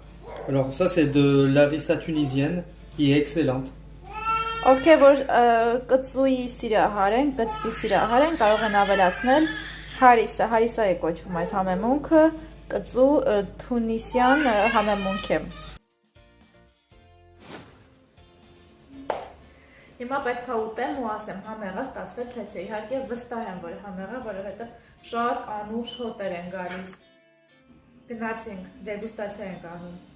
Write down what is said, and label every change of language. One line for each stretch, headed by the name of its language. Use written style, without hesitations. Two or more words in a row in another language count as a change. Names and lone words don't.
French: Alors ça c'est de l'harissa tunisienne qui est excellente.
Armenian: Ովքեր որ կծուի սիրահար են, կծվի սիրահար են, կարող են ավելացնել հարիսա է կոչվում այս համեմունքը, կծու թունիսյան համեմունք է։ Հիմա պետք է ուտեմ ու ասեմ համեղը ստացվել թե չէ, իհարկե վստահ եմ, որ համեղը, որովհետև շատ անուշ հոտեր են գալիս։ Գնացինք, դեգուստացիա ենք անում։